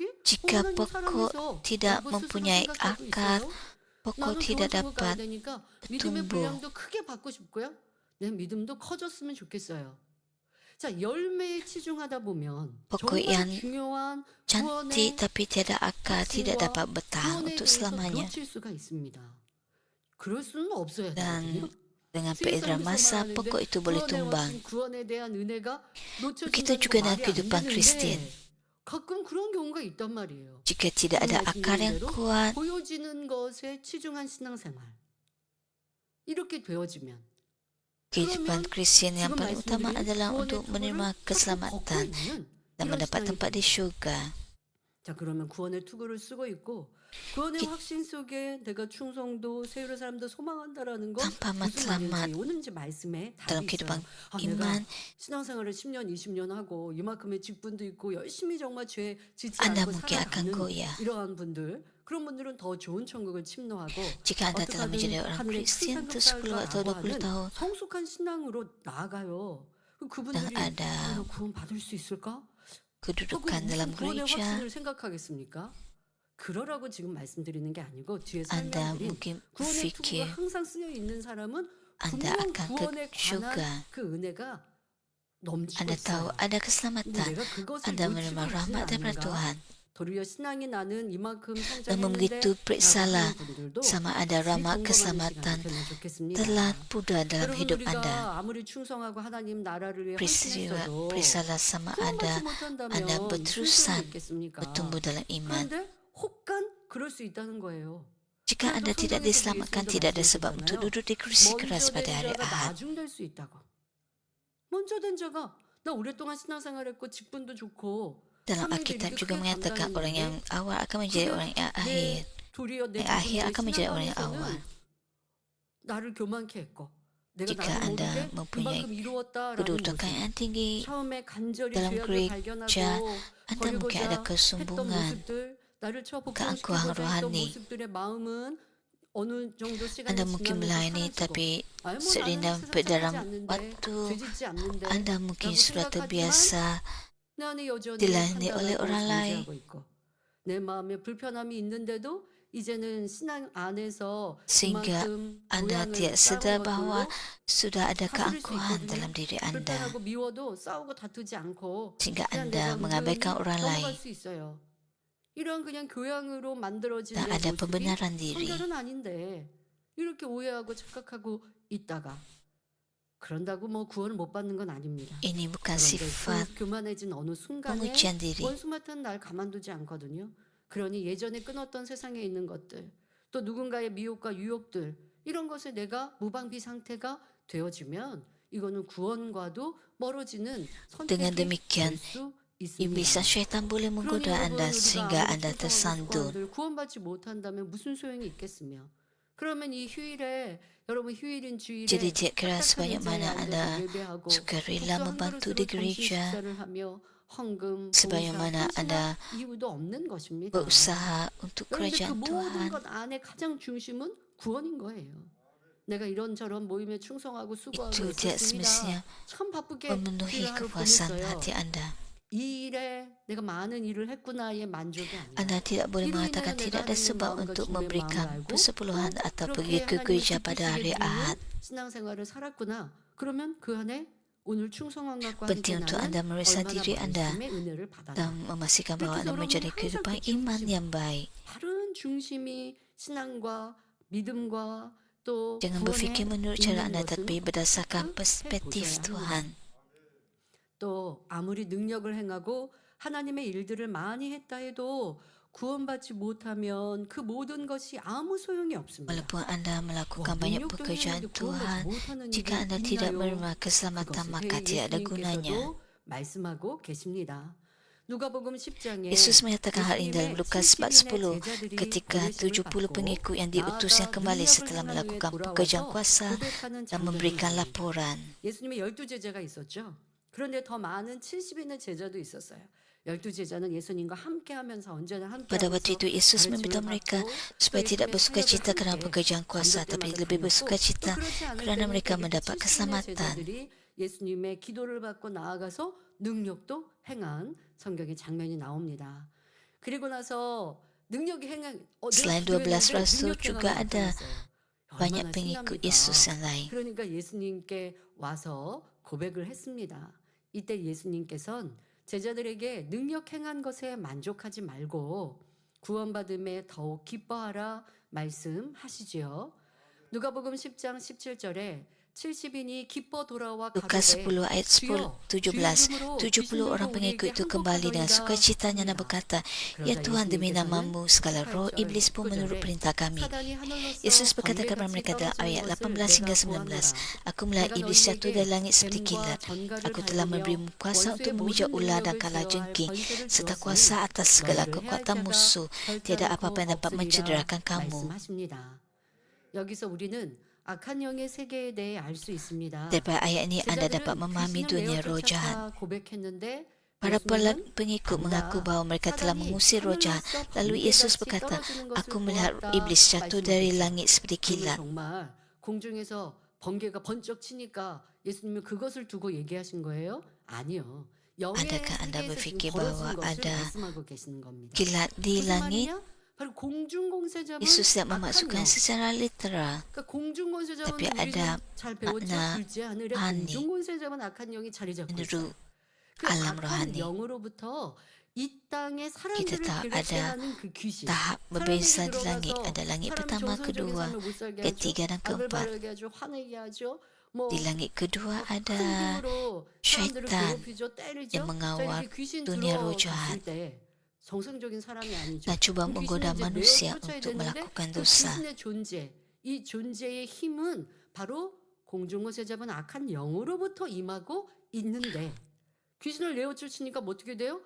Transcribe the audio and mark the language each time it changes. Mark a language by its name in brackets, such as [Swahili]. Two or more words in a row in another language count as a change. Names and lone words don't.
[Malay] Jika [Korean] 하나님 [Malay] pokok [Korean] 사랑해서 [Malay] tidak [Korean] 라고 스스로 [Malay] mempunyai [Korean] 생각하고 [Malay] akar, [Korean] 있어요. [Malay] pokok [Korean] 나는 [Malay] tidak [Korean] 도와주고 가야 [Malay] dapat [Korean] 되니까 믿음의 [Malay] tumbuh. [Korean] 분량도 크게 받고 싶고요. 내 믿음도 커졌으면 좋겠어요. 자, 열매에 치중하다 보면 [Malay] Pokok [Korean] 정말 [Malay] yang [Korean] 중요한 [Malay] cantik [Korean] 구원의 [Malay] tapi tiada akar tidak [Korean] 확신과 [Malay] dapat bertahan [Korean] 구원에 [Malay] untuk [Korean] 대해서 [Malay] selamanya. [Korean] 놓칠 수가 있습니다. 그럴 수는 없어야 [Malay] Dan [Korean] 되거든요. [Malay] dengan [Korean] 세상에서 [Malay] peredaran masa, [Korean] 말하는데 [Malay] pokok itu boleh [Korean] 구원의 [Malay] tumbang. [Korean] 확신, 구원에 대한 은혜가 [Malay] Begitu [Korean] 놓쳐진다는 [Malay] juga [Korean] 거 [Malay] dengan [Korean] 말이 안 [Malay] kehidupan Kristen. [Korean] 되는데 가끔 그런 경우가 있단 말이에요. [Malay] Jika tidak ada [Korean] 지금 [Malay] akar yang [Korean] 말씀드린 대로 [Malay] kuat, [Korean] 보여지는 것에 치중한 신앙생활 이렇게 되어지면 [Malay] kehidupan [Korean] 그러면 [Malay] Kristen yang [Korean] 지금 [Malay] paling utama [Korean] 말씀드린 [Malay] adalah [Korean] 구원의 [Malay] untuk menerima [Korean] 투구를 자꾸 걷고 [Malay] keselamatan [Korean] 있는 [Malay] dan [Korean] 이런 [Malay] mendapat [Korean] 신앙이 [Malay] tempat di [Korean] 됩니다. [Malay] syurga. [Korean] 자, 그러면 구원의 투구를 쓰고 있고 구원의 기- 확신 속에 내가 충성도 세율의 사람도 소망한다라는 건 [Malay] Tanpa [Korean] 무슨 [Malay] matlamat [Korean] 말인지 오늘 이제 말씀에 [Malay] dalam [Korean] 답이 [Malay] kehidupan [Korean] 있어요. 내가 [Malay] iman, [Korean] 신앙생활을 10년, 20년 하고 이만큼의 직분도 있고 열심히 정말 죄 짓지 [Malay] Anda [Korean] 않고 [Malay] mungkin akan [Korean] 살아가는 [Malay] goyah. [Korean] 이러한 분들 그런 분들은 더 좋은 천국을 침노하고 [Malay] Jika Anda telah menjadi [Korean] 어떻게든 [Malay] orang [Korean] 하늘의 큰 [Malay] Kristen [Korean] 상급 [Malay] untuk 10 atau [Korean] 쌓을까라고 [Malay] 20 [Korean] 하는 [Malay] tahun [Korean] 성숙한 신앙으로 나아가요. [Malay] dan [Korean] 그분들이 [Malay] ada [Korean] 나 구원 받을 수 있을까? 하고 [Malay] kedudukan [Korean] 무슨 [Malay] dalam [Korean] 구원의 [Malay] gereja, [Korean] 확신을 생각하겠습니까? 그러라고 지금 말씀드리는 게 아니고 뒤에 [Malay] Anda [Korean] 설명드린 [Malay] mungkin [Korean] 구원의 투구가 [Malay] berfikir [Korean] 항상 쓰여 있는 사람은 [Malay] Anda [Korean] 분명 [Malay] akan ke [Korean] 구원에 [Malay] syurga. [Korean] 관한 그 은혜가 넘치고 [Malay] Anda tahu [Korean] 있어요. [Malay] ada [Korean] 근데 [Malay] keselamatan. [Korean] 내가 그것을 [Malay] Anda [Korean] 놓치고 [Malay] menerima [Korean] 있지는 [Malay] rahmat daripada [Korean] 않는가? [Malay] Tuhan. [Korean] 도리어 신앙이 나는 이만큼 [Malay] Namun begitu [Korean] 성장했는데 [Malay] periksalah [Korean] 라고 하는 분들도 [Malay] sama ada [Korean] 다시 [Malay] rahmat [Korean] 점검하는 [Malay] keselamatan [Korean] 시간이 되면 좋겠습니다. [Malay] telah pudar dalam [Korean] 여러분 [Malay] hidup Anda. [Korean] 우리가 아무리 충성하고 하나님 나라를 위해 [Malay] Peristiwa, [Korean] 헌신했어도 [Malay] periksalah sama [Korean] 구원받지 [Malay] ada [Korean] 못한다면 [Malay] Anda [Korean] 무슨 소용이 [Malay] berterusan [Korean] 있겠습니까? [Malay] bertumbuh dalam iman. [Korean] 그런데 혹간 그럴 수 있다는 거예요. [Malay] Jika [Korean] 그래서 [Malay] Anda tidak [Korean] 성경에서도 [Malay] diselamatkan, [Korean] 예수님도 [Malay] tidak ada sebab [Korean] 말씀하셨잖아요. [Malay] untuk duduk di kursi [Korean] 먼저 [Malay] keras pada [Korean] 된 [Malay] hari [Korean] 자가 [Malay] Ahad. [Korean] 나중 될 수 있다고. 먼저 된 자가 나 오랫동안 신앙생활했고 직분도 좋고 [Malay] Dalam [Korean] 사명도 [Malay] Alkitab [Korean] 이렇게 [Malay] juga [Korean] 크게 [Malay] menyatakan orang yang [Korean] 감당했는데 [Malay] awal akan menjadi [Korean] 그게 [Malay] orang yang akhir. [Korean] 내 도리어 내 [Malay] Yang akhir [Korean] 부분의 [Malay] akan menjadi orang yang awal. [Korean] 신앙관에서는 나를 교만케 했고 내가 [Malay] Jika [Korean] 나도 [Malay] Anda [Korean] 모르게 [Malay] mempunyai [Korean] 이만큼 이루었다라는 [Malay] kedudukan [Korean] 모습 [Malay] yang tinggi, [Korean] 처음에 간절히 [Malay] dalam [Korean] 죄악을 [Malay] gereja, [Korean] 발견하고 [Malay] Anda mungkin ada [Korean] 버리고자 했던 [Malay] kesombongan, [Korean] 모습들 나를 쳐 [Malay] keangkuhan [Korean] 복종시키고자 했던 [Malay] rohani. [Korean] 모습들의 마음은 어느 정도 시간이 [Malay] Anda mungkin [Korean] 지나면서 [Malay] melayani [Korean] 사라지고 [Malay] tapi [Korean] 아유 뭐 [Malay] seiring [Korean] 나는 세상 [Malay] dalam [Korean] 살지 않는데 [Malay] waktu [Korean] 죄 짓지 않는데 [Malay] Anda mungkin [Korean] 라고 [Malay] sudah [Korean] 생각하지만 [Malay] terbiasa [Korean] 내 안에 여전히 [Malay] dilayani oleh [Korean] 판단하고 [Malay] orang lain. [Korean] 존재하고 있고 내 마음에 불편함이 있는데도 이제는 신앙 안에서 [Malay] Sehingga [Korean] 이만큼 [Malay] Anda [Korean] 모양을 [Malay] tidak [Korean] 쌓은 [Malay] sedar bahawa [Korean] 것들로 [Malay] sudah ada [Korean] 다스릴 수 [Malay] keangkuhan [Korean] 있거든요. [Malay] dalam diri Anda. [Korean] 불편하고 미워도 싸우고 다투지 않고 [Malay] Sehingga [Korean] 그냥 [Malay] Anda [Korean] 내가 [Malay] mengabaikan [Korean] 은근히 [Malay] orang [Korean] 넘어갈 [Malay] lain [Korean] 수 있어요. 이런 그냥 교양으로 만들어진 [Malay] dan [Korean] 내 [Malay] ada [Korean] 모습이 [Malay] pembenaran diri. [Korean] 성결은 아닌데 이렇게 오해하고 착각하고 있다가 그런다고 뭐 구원을 못 받는 건 아닙니다. [Malay] Ini bukan [Korean] 그런데 [Malay] sifat [Korean] 그 교만해진 어느 순간에 [Malay] pengujian diri. [Korean] 원수 맡은 날 가만두지 않거든요. 그러니 예전에 끊었던 세상에 있는 것들 또 누군가의 미혹과 유혹들 이런 것에 내가 무방비 상태가 되어지면 이거는 구원과도 멀어지는 [Malay] Dengan [Korean] 선택이 [Malay] demikian, [Korean] 될 수 [Malay] iblis dan [Korean] 있습니다. [Malay] syaitan boleh [Korean] 그러니 [Malay] menggoda [Korean] 여러분 [Malay] Anda [Korean] 우리가 [Malay] sehingga [Korean] 아무리 [Malay] Anda [Korean] 충성하고 [Malay] tersandung. [Korean] 축복하들 구원받지 못한다면 무슨 소용이 있겠으며 그러면 이 휴일에 여러분 휴일인 [Malay] Jadi [Korean] 주일에 [Malay] tidak kira [Korean] 딱딱한 [Malay] sebanyak [Korean] 의자에 [Malay] mana Anda [Korean] 앉아서 예배하고 [Malay] suka rela [Korean] 국수 한 [Malay] membantu [Korean] 그릇으로 [Malay] di [Korean] 점심 [Malay] gereja, [Korean] 식사를 하며 헌금, [Malay] sebanyak [Korean] 봉사, [Malay] mana [Korean] 헌신할 [Malay] Anda [Korean] 이유도 없는 것입니다. [Malay] berusaha untuk [Korean] 그런데 그 [Malay] kerajaan [Korean] 모든 [Malay] Tuhan. [Korean] 것 안에 가장 중심은 구원인 거예요. 내가 이런저런 모임에 충성하고 수고하고 [Malay] Itu tidak [Korean] 있었습니다. [Malay] semestinya [Korean] 참 바쁘게 [Malay] memenuhi [Korean] 일을 하루 [Malay] kepuasan [Korean] 보냈어요. [Malay] hati Anda. [Korean] 이 일에 내가 많은 일을 했구나의 만족이 아니라 [Malay] Anda tidak boleh [Korean] 이로 [Malay] mengatakan [Korean] 인하여 [Malay] tidak [Korean] 내가 [Malay] ada [Korean] 하나님의 [Malay] sebab [Korean] 마음과 [Malay] untuk [Korean] 주님의 마음을 [Malay] memberikan [Korean] 알고 [Malay] persepuluhan atau [Korean] 그렇게 [Malay] pergi ke [Korean] 하나님을 [Malay] gereja pada [Korean] 기쁘시게 [Malay] hari [Korean] 드리는 [Malay] Ahad. [Korean] 신앙생활을 살았구나. 그러면 그 안에 오늘 충성한 것과 함께 [Malay] Penting untuk [Korean] 나는 [Malay] Anda meriksa [Korean] 얼마나 [Malay] diri Anda [Korean] 말씀의 은혜를 받았나. [Malay] dan memastikan bahawa [Korean] 그래서 [Malay] Anda [Korean] 여러분 [Malay] menjadi [Korean] 항상 [Malay] kehidupan [Korean] 그 [Malay] iman [Korean] 중심, [Malay] yang baik. [Korean] 바른 중심이 신앙과 믿음과 또 [Malay] Jangan berfikir [Korean] 구원에 [Malay] menurut cara [Korean] 있는 [Malay] Anda [Korean] 것은 [Malay] tapi berdasarkan [Korean] 꼭 [Malay] perspektif [Korean] 해보셔야 합니다. [Malay] Tuhan. [Korean] 또 아무리 능력을 행하고 하나님의 일들을 많이 했다 해도 구원받지 못하면 그 모든 것이 아무 소용이 없습니다. [Malay] Walaupun Anda [Korean] 와, [Malay] melakukan banyak [Korean] 능력도 [Malay] pekerjaan [Korean] 행했는데 구원받지 [Malay] Tuhan, [Korean] 못하는 일이 [Malay] jika Anda tidak [Korean] 있나요? [Malay] menerima keselamatan [Korean] 그것을 [Malay] maka tidak ada gunanya. [Korean] 예수님께서도 말씀하고 계십니다. 누가복음 10장에 [Malay] Yesus menyatakan hal ini dalam [Korean] 예수님의 [Malay] Lukas [Korean] 70인의 [Malay] 4:10 [Korean] 제자들이 [Malay] ketika [Korean] 보내심을 [Malay] 70 [Korean] 받고 [Malay] pengikut yang diutus yang [Korean] 나아가 [Malay] kembali [Korean] 능력을 [Malay] setelah [Korean] 행한 후에 [Malay] melakukan pekerjaan [Korean] 돌아와서 [Malay] kuasa [Korean] 고백하는 [Malay] dan memberikan [Korean] 장면이 [Malay] laporan. [Korean] 예수님의 12 제자가 있었죠. 그런데 더 많은 70인의 제자도 있었어요. 12제자는 예수님과 함께하면서 언제나 [Malay] Pada waktu [Korean] 함께하면서 [Malay] itu Yesus [Korean] 가르침을 [Malay] meminta mereka [Korean] 받고 [Malay] supaya [Korean] 또 [Malay] tidak [Korean] 예수님의 [Malay] bersuka [Korean] 사역을 [Malay] cita kerana [Korean] 함께 [Malay] pekerjaan kuasa, [Korean] 잠들 [Malay] tapi [Korean] 때마다 [Malay] lebih [Korean] 다녔고 [Malay] bersuka [Korean] 또 [Malay] cita [Korean] 그렇지 않을 [Malay] kerana [Korean] 때는 [Malay] mereka [Korean] 또 [Malay] mendapat [Korean] 70인의 [Malay] keselamatan. [Korean] 제자들이 예수님의 기도를 받고 나아가서 능력도 행한 성경의 장면이 나옵니다. 그리고 나서 능력이 행한 내가 [Malay] Selain 12 [Korean] 기도했는데 [Malay] rasul [Korean] 능력 [Malay] juga [Korean] 행함이 [Malay] ada [Korean] 나타났어요. [Malay] banyak [Korean] 얼마나 [Malay] pengikut [Korean] 신납니까? [Malay] Yesus yang lain. [Korean] 그러니까 예수님께 와서 고백을 했습니다. 이때 예수님께서는 제자들에게 능력 행한 것에 만족하지 말고 구원받음에 더욱 기뻐하라 말씀하시지요. 누가복음 10장 17절에 70인이 기뻐 돌아와 [Malay] Lukas [Korean] 가로되 [Malay] 10 ayat 10, [Korean] 주여 [Malay] 17, [Korean] 주의 이름으로 [Malay] 70 [Korean] 귀신 들고 [Malay] orang pengikut [Korean] 우리에게 [Malay] itu kembali dengan [Korean] 항복하더이다 [Malay] sukacitanya dan [Korean] 합니다. [Malay] berkata, Ya [Korean] 그러자 [Malay] Tuhan, demi [Korean] 예수님께서는 [Malay] namamu segala roh [Korean] 18절 [Malay] iblis pun menurut [Korean] 19절에 [Malay] perintah kami. [Korean] 사단이 하늘로서 [Malay] Yesus berkata kepada [Korean] 번개같이 [Malay] mereka dalam [Korean] 떨어지는 [Malay] ayat [Korean] 것을 [Malay] 18 hingga [Korean] 내가 [Malay] 19, [Korean] 보았노라. [Malay] Aku melihat [Korean] 내가 [Malay] iblis jatuh dari [Korean] 너희에게 [Malay] langit seperti [Korean] 뱀과 [Malay] kilat. [Korean] 전갈을 [Malay] Aku telah [Korean] 밟으며 [Malay] memberimu kuasa untuk [Korean] 원수의 [Malay] memijak [Korean] 모든 [Malay] ular dan [Korean] 능력을 [Malay] kala [Korean] 제어할 [Malay] jengking, [Korean] 권세를 [Malay] serta [Korean] 주었으니 [Malay] kuasa atas segala [Korean] 너희를 [Malay] kekuatan [Korean] 해할 [Malay] musuh. [Korean] 자가 [Malay] Tiada [Korean] 결단코 [Malay] apa-apa yang dapat [Korean] 없으리라 [Malay] mencederakan kamu. [Korean] 말씀하십니다. 여기서 우리는 악한 영의 세계에 대해 알 수 있습니다. [Malay] Daripada ayat ini anda dapat [Korean] 제자들은 [Malay] memahami [Korean] 귀신을 [Malay] dunia [Korean] 내어 [Malay] roh jahat. [Korean] 쫓았다 고백했는데 [Malay] Para [Korean] 예수님은 [Malay] pengikut mengaku [Korean] 안다. [Malay] bahawa mereka telah [Korean] 사단이 [Malay] mengusir roh jahat. [Korean] 하늘로서 [Malay] Lalu Yesus [Korean] 번개같이 [Malay] berkata, [Korean] 떨어지는 [Malay] Aku [Korean] 것을 [Malay] melihat [Korean] 보았다 [Malay] iblis jatuh dari [Korean] 말씀하셨어요. [Malay] langit seperti [Korean] 그러면 [Malay] kilat. [Korean] 정말 공중에서 번개가 번쩍 치니까 예수님은 그것을 두고 얘기하신 거예요? 아니요. 영의 [Malay] Adakah anda [Korean] 세계에서 지금 [Malay] berfikir [Korean] 벌어진 [Malay] bahawa [Korean] 것을 [Malay] ada [Korean] 말씀하고 계시는 겁니다. [Malay] kilat di [Korean] 무슨 [Malay] langit? [Korean] 말이냐? 바로 공중공세자는 [Malay] Yesus tidak [Korean] 악한 [Malay] memasukkan [Korean] 영. [Malay] secara literal, [Korean] 그러니까 공중권세자는 [Malay] tapi [Korean] 우리는 [Malay] ada [Korean] 잘 배웠죠. [Malay] makna [Korean] 둘째 하늘에 [Malay] rohani [Korean] 공중권세자만 악한 영이 자리 잡고 있어요. [Malay] menurut [Korean] 그 [Malay] alam [Korean] 악한 [Malay] rohani. [Korean] 영으로부터 이 땅의 [Malay] Kita [Korean] 사람들을 [Malay] tahu [Korean] 괴롭게 [Malay] ada [Korean] 하는 그 귀신. [Malay] tahap [Korean] 사람에게 [Malay] berbeza di langit. [Korean] 들어가서 [Malay] Ada langit [Korean] 사람 [Malay] pertama, [Korean] 정상적인 [Malay] kedua, [Korean] 삶을 못 살게 하죠. [Malay] ketiga dan [Korean] 악을 [Malay] keempat. [Korean] 바라게 하죠. 화내게 하죠. 뭐 [Malay] Di langit kedua [Korean] 큰 [Malay] ada [Korean] 힘으로 사람들을 [Malay] syaitan [Korean] 괴롭히죠. 때리죠. [Malay] yang [Korean] 자, [Malay] mengawal [Korean] 이렇게 귀신 [Malay] dunia roh [Korean] 들어갔을 [Malay] jahat [Korean] 때 정상적인 사람이 아니죠. [Malay] dan cuba [Korean] 그럼 [Malay] menggoda [Korean] 귀신을 이제 [Malay] manusia [Korean] 내어 쫓아야 [Malay] untuk [Korean] 되는데 [Malay] melakukan [Korean] 그 [Malay] dosa. [Korean] 귀신의 존재, 이 존재의 힘은 바로 공중권세 잡은 악한 영으로부터 임하고 있는데 귀신을 내어 쫓으니까 뭐 어떻게 돼요?